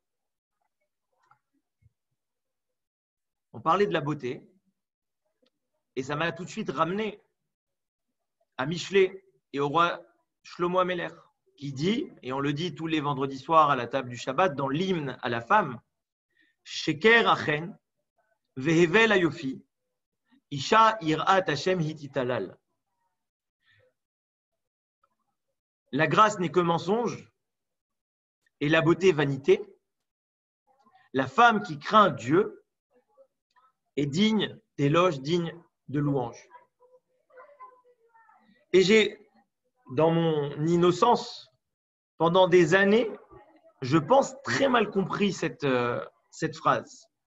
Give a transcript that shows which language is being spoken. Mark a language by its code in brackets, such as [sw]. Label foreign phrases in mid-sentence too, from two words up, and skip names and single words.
[fr] on parlait de la beauté et ça m'a tout de suite ramené à Michelet et au roi Shlomo Ameler qui dit, et on le dit tous les vendredis soirs à la table du Shabbat dans l'hymne à la femme, [he] שקר החן והבל היופי אשה יראת השם היא תתהלל. [fr] La grâce n'est que mensonge et la beauté vanité. La femme qui craint Dieu est digne d'éloge, digne de louange. Et j'ai, dans mon innocence, pendant des années, je pense très mal compris cette phrase.